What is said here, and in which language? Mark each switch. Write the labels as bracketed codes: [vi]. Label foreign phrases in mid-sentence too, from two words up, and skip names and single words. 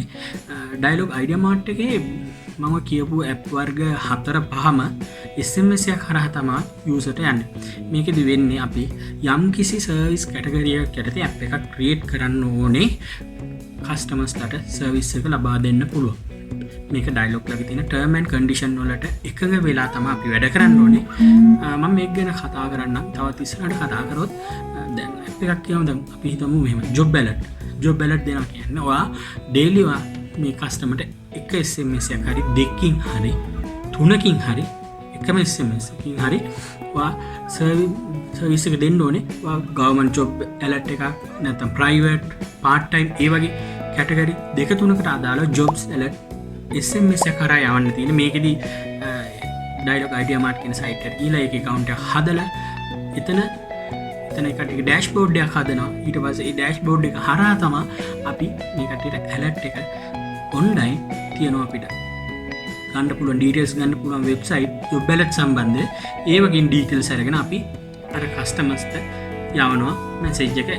[si] Dialog Ideamart එකේ මම කියපු ඇප් වර්ග 4-5ම SMS එකක් හරහා තමයි යූසර්ට යන්නේ. මේකෙදි වෙන්නේ අපි යම් කිසි සර්විස් කැටගරි එකක් යටතේ ඇප් එකක් ක්‍රියේට් කරන්න ඕනේ. කස්ටමර්ස්ලට සර්විස් එක ලබා දෙන්න පුළුවන්. මේක Dialog ළඟ තියෙන [en] term and condition [si] වලට එකඟ වෙලා තමයි අපි වැඩ කරන්න ඕනේ. මම මේක ගැන කතා කරන්නම්. තවත් ඉස්සරහට කතා කරොත් දැන් ඇප් එකක් කියමු. දැන් අපි හිතමු මෙහෙම [en] job alert [si] දෙනවා කියන්නේ ඔයා daily මේ කස්ටමර්ට එක SMS එකක් හරි දෙකකින් හරි තුනකින් හරි එකම SMS එකකින් හරි ඔයා සර්විස් එක දෙන්න ඕනේ. ඔයා [en] government job alert [si] එකක් නැත්නම් [en] private part time [si] ඒ වගේ කැටගරි දෙක තුනකට අදාළ [en] jobs alert SMS [si] එක කරා යවන්න තියෙන. මේකෙදි Dialog Ideamart කියන site එකට ගිහලා ඒකේ account එක හදලා එතන එකට dashboard එකක් හදනවා. ඊට පස්සේ ඒ dashboard එක හරහා තමයි අපි මේ කට්ටියට alert එක online තියනවා අපිට ගන්න පුළුවන් details ගන්න පුළුවන් [en] website job alert [si] සම්බන්ධ ඒ වගේ details අරගෙන අපි අර customers ට යවනවා message එක.